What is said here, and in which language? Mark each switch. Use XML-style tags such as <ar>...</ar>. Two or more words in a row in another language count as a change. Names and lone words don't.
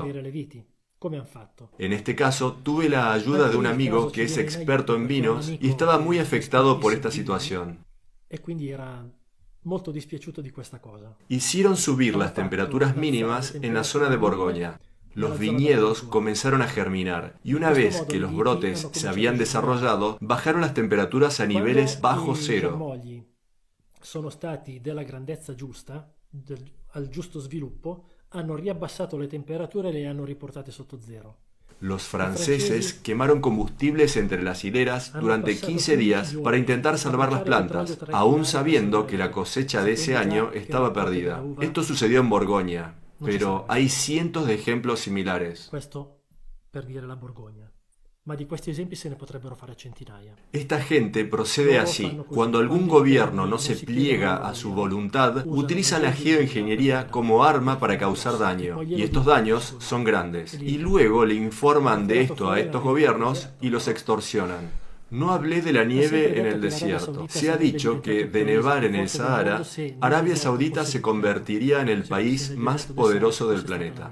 <es>En este caso, tuve la ayuda de un amigo que es experto en vinos y estaba muy afectado por esta situación. Hicieron subir las temperaturas mínimas en la zona de Borgoña. Los viñedos comenzaron a germinar y una vez que los brotes se habían desarrollado, bajaron las temperaturas a niveles bajo cero.</es> <it>Sono stati della grandezza giusta, al giusto sviluppo, hanno riabbassato le temperature e le hanno riportate sotto zero.</it> <es>Los franceses quemaron combustibles entre las hileras durante 15 días para intentar salvar las plantas, aún sabiendo que la cosecha de ese año estaba perdida. Esto sucedió en Borgoña. Pero hay cientos de ejemplos similares.</es> <it>Questo per dire la Borgogna. Ma di questi esempi se ne potrebbero fare centinaia.</it> <es>Esta gente procede así. Cuando algún gobierno no se pliega a su voluntad, utilizan la geoingeniería como arma para causar daño. Y estos daños son grandes. Y luego le informan de esto a estos gobiernos y los extorsionan. No hablé de la nieve en el desierto. Se ha dicho que de nevar en el Sahara, Arabia Saudita se convertiría en el país más poderoso del planeta.</es>